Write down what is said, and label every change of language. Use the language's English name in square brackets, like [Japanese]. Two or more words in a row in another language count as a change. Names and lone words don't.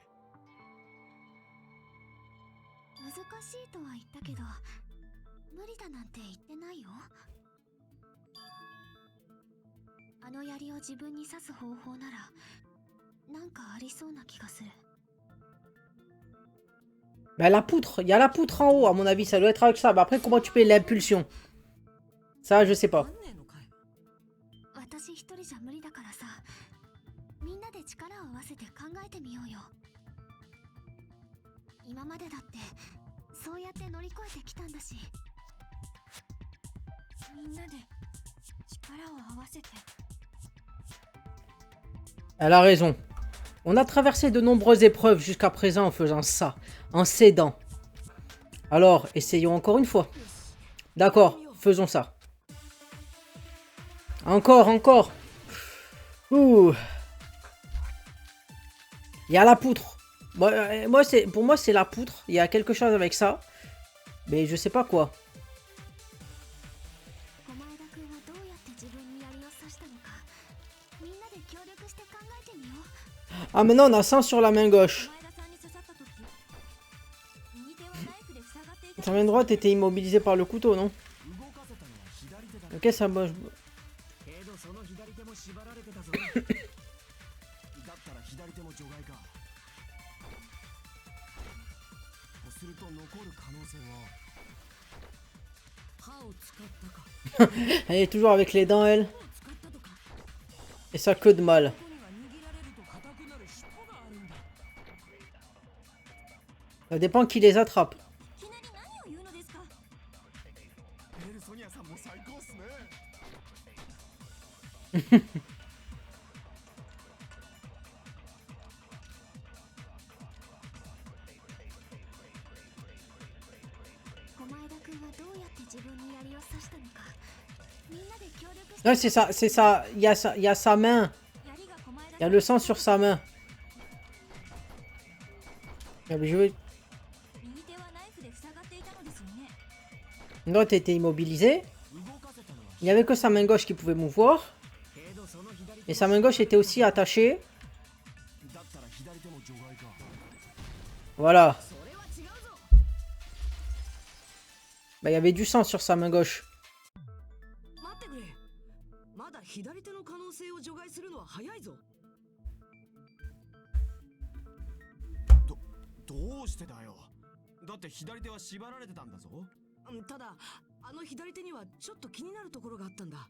[Japanese] 難しいとは言ったけど無理だなんて言ってないよ。あの槍を自分に刺す方法ならなんかありそうな気がする。 [French] Bah la poutre, il y a la poutre en haut, à mon avis, ça doit être avec ça. Bah après, comment tu payes l'impulsion? Ça, je sais pas. [Japanese] なんねえのかよ。私一人じゃ無理だからさ、みんなで力を合わせて考えてみようよ。今までだってそうやって乗り越えてきたんだし、みんなで力を合わせて。 [French] Elle a raison. On a traversé de nombreuses épreuves jusqu'à présent en faisant ça, en s'aidant. Alors, essayons encore une fois. D'accord, faisons ça. Encore, encore. Ouh. Il y a la poutre. Pour moi, c'est la poutre. Il y a quelque chose avec ça. Mais je sais pas quoi. [Japanese] 駒枝君はどうやって自分に槍を刺したのか、みんなで協力して考えてみよう。 [French] Ah, maintenant, on a 100 sur la main gauche. [Japanese] 駒枝さんに刺さった時、右手はナイフで塞がっていた。 [French] Sa main droite était immobilisée par le couteau, non? [Japanese] 動かせたのは左手だ。 [French] Ok, ça marche. [Japanese] けどその左手も縛られてたぞ。だったら左手も除外か。とすると残る可能性は。歯を使ったか。 [French] Elle est toujours avec les dents, elle. [Japanese] 歯を使ったとか。 [French] Et ça que de mal. [Japanese] ここには握られると硬くなる尻尾があるんだ。 [French] Ça dépend qui les attrape. [Japanese] いきなり何を言うのですか。ペルソニアさんも最高っすね。小前田君はどうやって自分に槍を刺したのか。みんなで協力して。 [French] Non, c'est ça, c'est ça. Il y a sa main. [Japanese] 槍が小前田 [French] Il y a le sang sur sa main. Ah, mais je veux... [Japanese] 右手はナイフで塞がっていたのですよね。 [French] L'autre était immobilisé. [Japanese] 動かせたのは [French] Il n'y avait que sa main gauche qui pouvait mouvoir. [Japanese] けどその左 [French] Et sa main gauche était aussi attachée. [Japanese] だったら左手も除外か。 [French] Voilà. [Japanese] それは違うぞ。 [French] Bah, il y avait du sang sur sa main gauche. [Japanese] 待ってくれ。まだ左手の可能性を除外するのは早いぞ。どうしてだよ。だって左手は縛られてたんだぞ。ただ、あの左手にはちょっと気になるところがあったんだ。